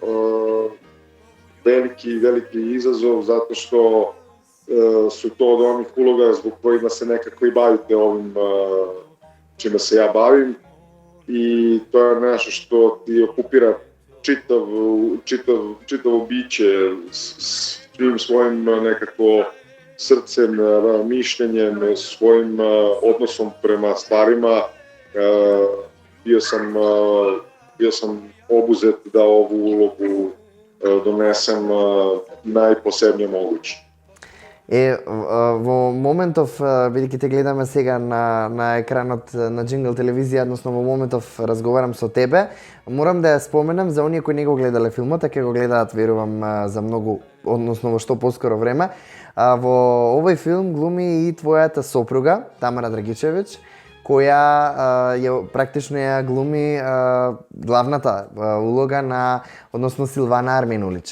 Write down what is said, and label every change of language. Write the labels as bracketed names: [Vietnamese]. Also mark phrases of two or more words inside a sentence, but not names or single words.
[Serbian] veliki izazov zato što su to od onih uloga zbog kojima se nekako i bavite ovim čime se ja bavim i to je nešto što ti okupira čitavo biće svim svojim nekako srcem, mišljenjem, svojim odnosom prema stvarima. Bio sam obuzet da ovu ulogu donesem најпосебнije moguće. [Macedonian] Во моментов, бидејќи те гледаме сега на екранот на Джингл телевизија, односно во моментов разговарам со тебе, морам да ја споменам за оние кои не го гледале филмот, а ќе го гледаат, верувам, за многу, односно во што поскоро време. Во овој филм глуми и твојата сопруга, Тамара Драгичевиќ, која практично ја глуми главната улога на, односно Силвана Арменулич.